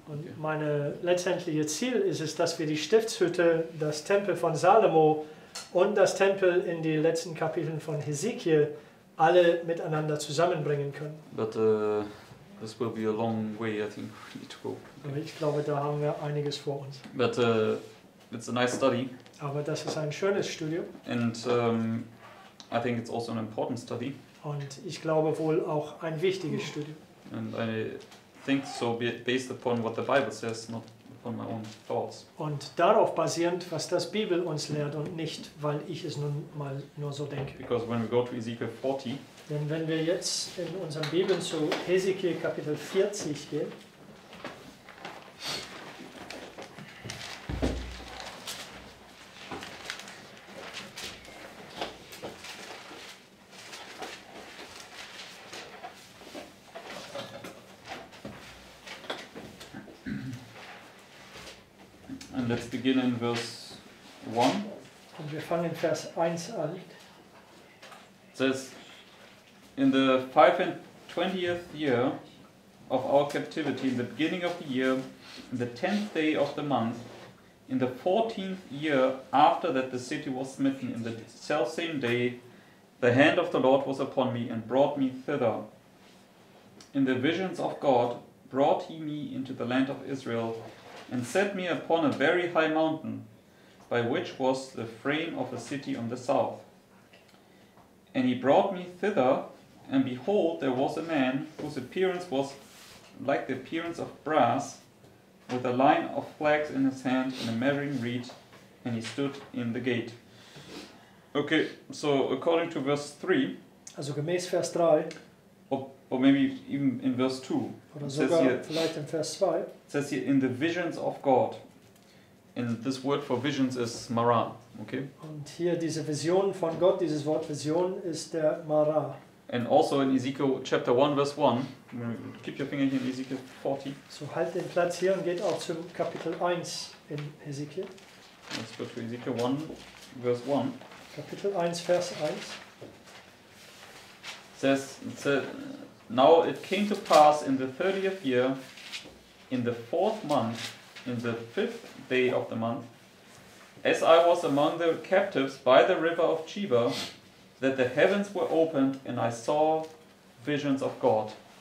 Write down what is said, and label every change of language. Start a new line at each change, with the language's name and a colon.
German: Und mein letztendliches Ziel ist es, dass wir die Stiftshütte, das Tempel von Salomo und das Tempel in die letzten Kapiteln von Hesekiel alle miteinander zusammenbringen können.
English: But this will be a long way, I think, we need to go.
German: Aber ich glaube, da haben wir einiges vor uns.
English: But it's a nice study.
German: Aber das ist ein schönes Studium.
English: And I think it's also an important study.
German: Und ich glaube wohl auch ein wichtiges Studium.
English: And I think so based upon what the Bible says, not upon my own thoughts.
German: Und darauf basierend, was das Bibel uns lehrt und nicht, weil ich es nun mal nur so denke.
English: Because when we go to Ezekiel 40,
German: Denn wenn wir jetzt in unseren Bibeln zu Hesekiel Kapitel 40 gehen,
English: and let's begin in verse 1.
German: und wir fangen in Vers 1 an,
English: It says, in the 25th year of our captivity, in the beginning of the year, in the 10th day of the month, in the 14th year after that the city was smitten, in the selfsame day, the hand of the Lord was upon me and brought me thither. In the visions of God brought he me into the land of Israel, and set me upon a very high mountain, by which was the frame of a city on the south. And he brought me thither, and behold, there was a man whose appearance was like the appearance of brass, with a line of flax in his hand and a measuring reed, and he stood in the gate. Okay, so according to verse 3,
German: Also gemäß Vers 3
English: or maybe even in verse 2,
German: oder
English: it says
German: sogar
English: here,
German: vielleicht in Vers 2,
English: it says here, in the visions of God. And this word for visions is Mara. Okay?
German: und hier diese Vision von Gott, dieses Wort Vision ist der Mara.
English: And also in Ezekiel chapter 1 verse 1, keep your finger here in Ezekiel 40.
German: So halt den Platz hier und geht auch zum Kapitel 1 in Hesekiel.
English: Let's go to Ezekiel 1 verse 1.
German: Kapitel 1, Vers 1.
English: It says, now it came to pass in the 30th year, in the 4th month, in the 5th day of the month, as I was among the captives by the river of Chebar, that the heavens were opened and I saw visions of God.